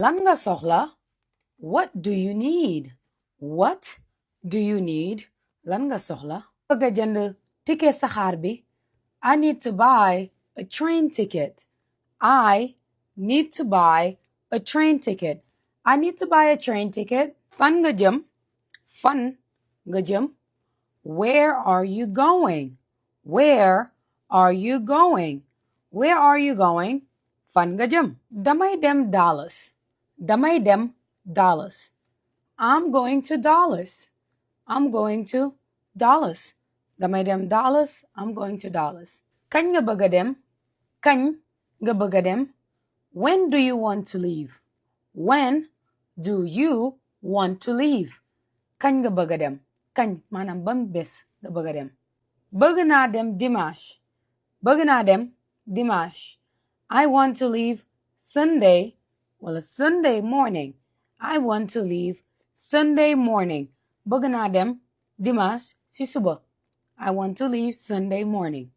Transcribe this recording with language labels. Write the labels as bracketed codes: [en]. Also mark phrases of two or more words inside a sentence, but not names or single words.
[wo] Lan nga soxla? [en] What do you need? What do you need? [wo] Lan nga soxla? Bëgg a jënd ticket saxaar bi. [en] I need to buy a train ticket. I need to buy a train ticket. I need to buy a train ticket. [wo] Fan nga jëm? Fan nga jëm? [en] Where are you going? Where are you going? Where are you going? [wo] Fan nga jëm? Damay dem Dallas. Damay dem Dallas. [en] I'm going to Dallas. I'm going to Dallas. [wo] Damay dem Dallas. [en] I'm going to Dallas. [wo] Kañ nga bëgg a dem? Kañ nga bëgg a dem? [en] When do you want to leave? When do you want to leave? [wo] Kañ nga bëgg a dem? Kañ maanaam ban bés nga bëgg a dem? Bëgg naa dem dimanche. Bëgg naa dem dimanche. [en] I want to leave Sunday. Sunday morning. I want to leave Sunday morning. [wo] Bëgg naa dem dimanche ci suba. [en] I want to leave Sunday morning.